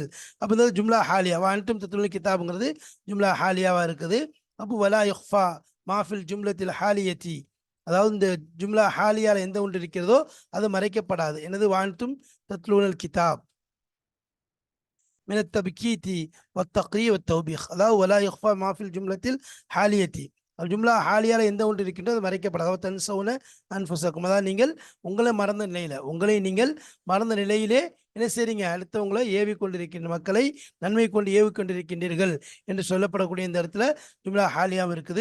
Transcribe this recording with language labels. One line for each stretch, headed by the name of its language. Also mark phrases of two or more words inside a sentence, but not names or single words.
Tamil: அப்போ இந்த
Arabic: جملة حالية, وأنتم تتلون الكتاب جملة حالية
Tamil: இருக்குது. அப்போ
Arabic: ولا يخفى ما في الجملة الحالية,
Tamil: அதாவது இந்த
Arabic: جملة حالية
Tamil: எந்த ஒன்று இருக்கிறதோ அது மறைக்கப்படாது.
Arabic: எனது وأنتم تتلون الكتاب من التبكيت والتقريع والتوبيخ،
Tamil: அதாவது
Arabic: ولا يخفى ما في الجملة الحالية، جملة حالية
Tamil: எந்த ஒன்று இருக்கின்றது மறைக்கப்படாது.
Arabic: تنسون أنفسكم,
Tamil: அதாவது நீங்கள் உங்களை மறந்த நிலையில, உங்களை நீங்கள் மறந்த நிலையிலே என்ன செய்றீங்க, அடுத்தவங்களை ஏவி கொண்டிருக்கின்ற, மக்களை நன்மை கொண்டு ஏவி கொண்டிருக்கின்றீர்கள் என்று சொல்லப்படக்கூடிய இந்த இடத்துல
Arabic: جملة حالية
Tamil: இருக்குது.